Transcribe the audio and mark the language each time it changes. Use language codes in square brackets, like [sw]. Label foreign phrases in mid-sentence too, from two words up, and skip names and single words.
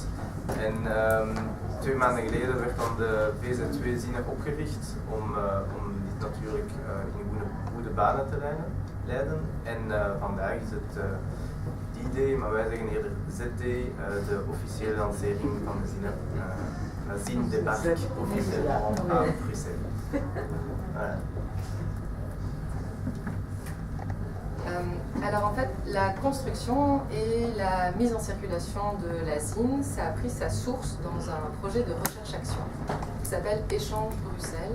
[nl] En 2 maanden geleden werd dan de VZ2-zinnen opgericht om dit natuurlijk in goede banen te leiden. En vandaag is het D-Day, maar wij zeggen eerder Z-Day, de officiële lancering van de zinnen. [fr] La zine débarque officiellement à Bruxelles. Voilà. Alors en fait, la construction et la mise en circulation de la ZIN, ça a pris sa source dans un projet de recherche-action qui s'appelle Échange Bruxelles.